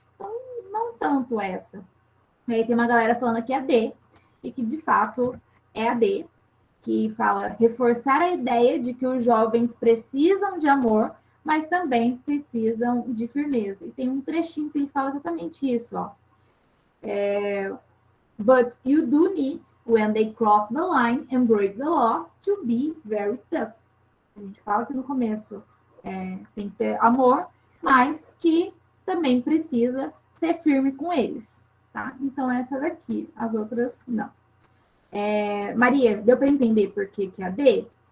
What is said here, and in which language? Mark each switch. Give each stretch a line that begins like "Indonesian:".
Portuguese: Então, não tanto essa. E aí tem uma galera falando que é a D, e que de fato é a D, que fala reforçar a ideia de que os jovens precisam de amor, mas também precisam de firmeza. E tem um trechinho que ele fala exatamente isso, ó.
English: But you do need, when they cross the line and break the law, to be very tough.
Portuguese: A gente fala que no começo tem que ter amor, mas que também precisa ser firme com eles, tá? Então, essa daqui, as outras não. Maria, deu para entender por que é a D?